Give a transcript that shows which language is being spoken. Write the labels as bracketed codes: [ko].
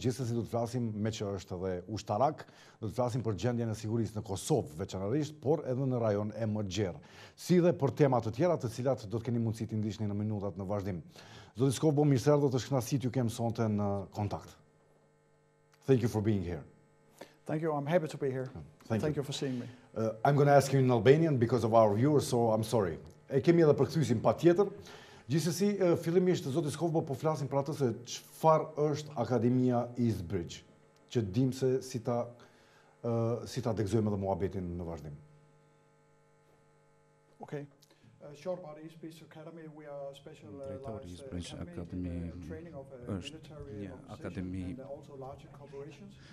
[sq] Gjithsesi do të flasim me që është edhe ushtarak, do të flasim për gjendjen e sigurisë në Kosovë veçanërisht, por edhe në rajon e Mëxherr, si dhe për tema të tjera të cilat do të keni mundësi të ndiqni në minutat në vazhdim. Zoti Skovbo, mirëseardhët, është kënaqësi t'ju kem sonte në Kontakt. [en] Thank you for being here. Thank you. I'm happy to be here. Thank you for seeing me. I'm going to ask you in Albanian because of our viewers, so I'm sorry. [sq] E kemi edhe përkthyesin patjetër. Gjithsesi, fillimisht zoti Skovbo po flasim për atë se çfarë është Akademia East Bridge, që dim se si ta dekzojmë edhe muhabetin në vazhdim. [en] Okay. Short about East Bridge Academy, we are specialized academy training of military [sq] akademi [en] and also larger corporations,